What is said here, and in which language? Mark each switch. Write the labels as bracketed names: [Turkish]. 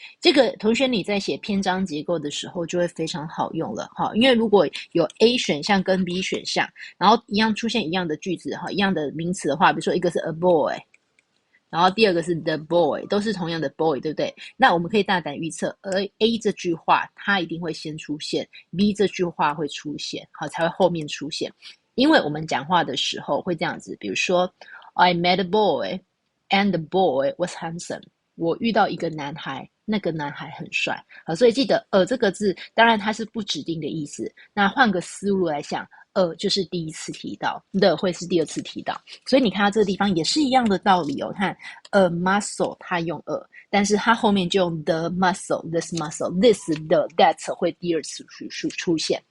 [Chinese] 这个同学你在写篇章结构的时候就会非常好用了哈，因为如果有 A 选项跟 B 选项，然后一样出现一样的句子哈，一样的名词的话，比如说一个是 a boy，然后第二个是 the boy，都是同样的 boy，对不对？那我们可以大胆预测，而 A 这句话它一定会先出现 ，B 这句话会出现，好，才会后面出现。因为我们讲话的时候会这样子，比如说 [English] I met a boy and the boy was handsome。 [Chinese] 我遇到一个男孩，那个男孩很帅。好，所以记得这个字，当然它是不指定的意思。那换个思路来想，就是第一次提到的，会是第二次提到。所以你看到这个地方也是一样的道理哦。看，a muscle 它用但是它后面就用 the muscle，this muscle，this the that 会第二次出现。